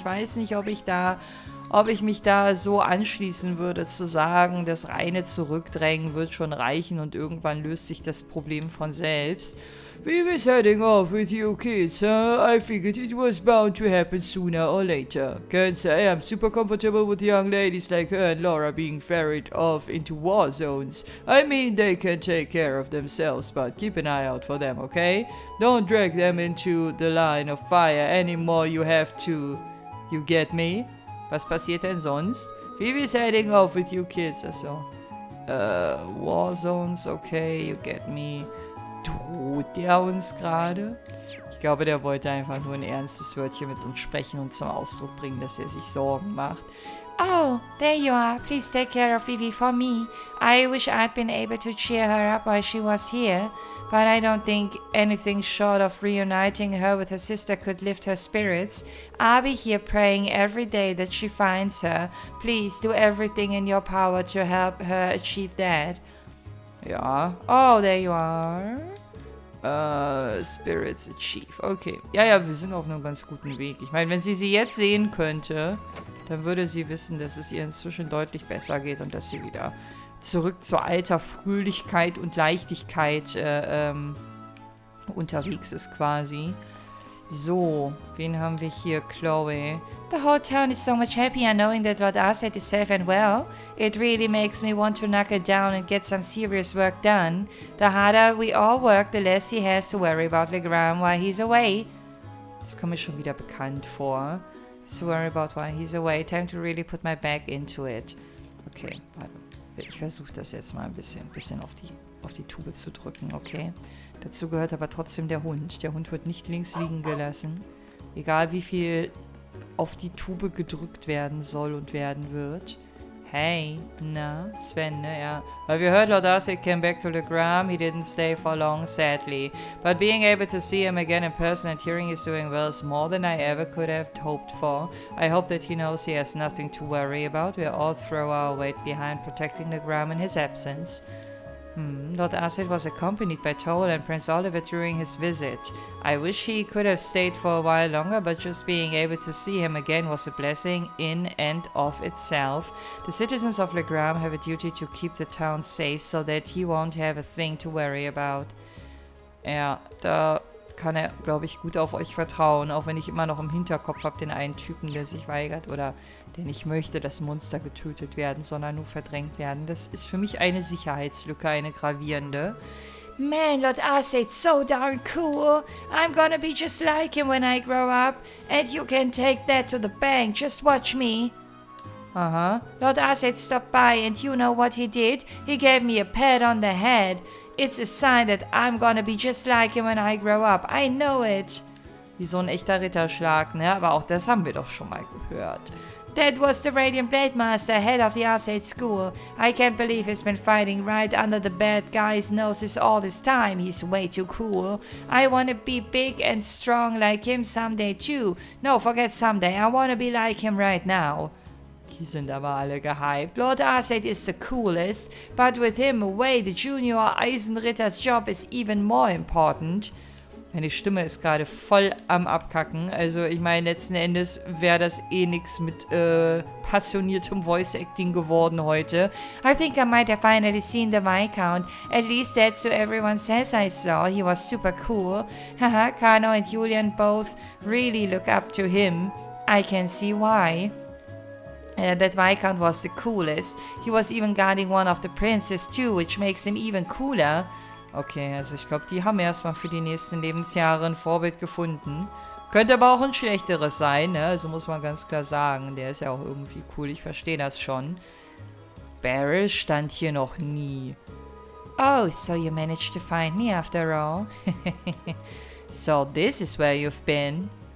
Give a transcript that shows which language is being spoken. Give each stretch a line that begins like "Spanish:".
German: Ich weiß nicht, ob ich mich da so anschließen würde, zu sagen, das reine Zurückdrängen wird schon reichen und irgendwann löst sich das Problem von selbst.
English: We was heading off with you kids, huh? I figured it was bound to happen sooner or later. Can't say I'm super comfortable with young ladies like her and Laura being ferried off into war zones. I mean, they can take care of themselves, but keep an eye out for them, okay? Don't drag them into the line of fire anymore, you have to. You get me?
German: Was passiert denn sonst?
English: We was heading off with you kids, also. War zones, okay, you get me.
German: Droht der uns gerade? Ich glaube, der wollte einfach nur ein ernstes Wörtchen mit uns sprechen und zum Ausdruck bringen, dass er sich Sorgen macht.
English: Oh, there you are. Please take care of Vivi for me. I wish I'd been able to cheer her up while she was here, but I don't think anything short of reuniting her with her sister could lift her spirits. I'll be here praying every day that she finds her. Please do everything in your power to help her achieve that. Ja. Oh, there you are. Spirits achieve. Okay.
German: Ja, wir sind auf einem ganz guten Weg. Ich meine, wenn sie jetzt sehen könnte, dann würde sie wissen, dass es ihr inzwischen deutlich besser geht und dass sie wieder zurück zur alter Fröhlichkeit und Leichtigkeit unterwegs ist quasi. So, wen haben wir hier? Chloe.
English: The whole town is so much happier knowing that Lord Arsaid is safe and well. It really makes me want to knuckle down and get some serious work done. The harder we all work, the less he has to worry about Legram while he's away.
German: Das kommt mir schon wieder bekannt vor.
English: To worry about while he's away. Time to really put my back into it.
German: Okay, warte. Ich versuche das jetzt mal ein bisschen auf die Tube zu drücken, okay? Dazu gehört aber trotzdem der Hund. Der Hund wird nicht links liegen gelassen. Egal wie viel auf die Tube gedrückt werden soll und werden wird. Hey, na, Sven, ne, ja.
English: Well, we heard Lord Arsaid came back to Legram. He didn't stay for long, sadly. But being able to see him again in person and hearing he's doing well is more than I ever could have hoped for. I hope that he knows he has nothing to worry about. We'll all throw our weight behind protecting Legram in his absence. Lord Arsaid was accompanied by Toll and Prince Oliver during his visit. I wish he could have stayed for a while longer, but just being able to see him again was a blessing in and of itself. The citizens of Legram have a duty to keep the town safe so that he won't have a thing to worry about.
German: Ja, da kann er, glaube ich, gut auf euch vertrauen, auch wenn ich immer noch im Hinterkopf habe, den einen Typen, der sich weigert oder der nicht möchte, dass Monster getötet werden, sondern nur verdrängt werden. Das ist für mich eine Sicherheitslücke, eine gravierende.
English: Man, Lord Arsaid's so darn cool. I'm gonna be just like him when I grow up. And you can take that to the bank. Just watch me. Lord Arsaid stopped by and you know what he did? He gave me a pat on the head. It's a sign that I'm gonna be just like him when I grow up. I know it.
German: Wie so ein echter Ritterschlag, ne? Aber auch das haben wir doch schon mal gehört.
English: That was the Radiant Blade Master, head of the Arsaid school. I can't believe he's been fighting right under the bad guy's noses all this time. He's way too cool. I wanna be big and strong like him someday too. No, forget someday. I wanna be like him right now.
German: Die sind aber alle gehypt.
English: Lord Arsaid is the coolest, but with him away, the junior Eisenritter's job is even more important.
German: Meine Stimme ist gerade voll am Abkacken. Also ich meine, letzten Endes wäre das eh nix mit passioniertem Voice-Acting geworden heute.
English: I think I might have finally seen the Viscount. At least that's what everyone says I saw. He was super cool. Haha, Kano and Julian both really look up to him. I can see why. That Viscount was the coolest. He was even guarding one of the princes too, which makes him even cooler.
German: Okay, also ich glaube, die haben erstmal für die nächsten Lebensjahre ein Vorbild gefunden. Könnte aber auch ein schlechteres sein, ne? Also muss man ganz klar sagen. Der ist ja auch irgendwie cool, ich verstehe das schon. Beryl stand hier noch nie.
English: Oh, so you managed to find me after all. So this is where you've been.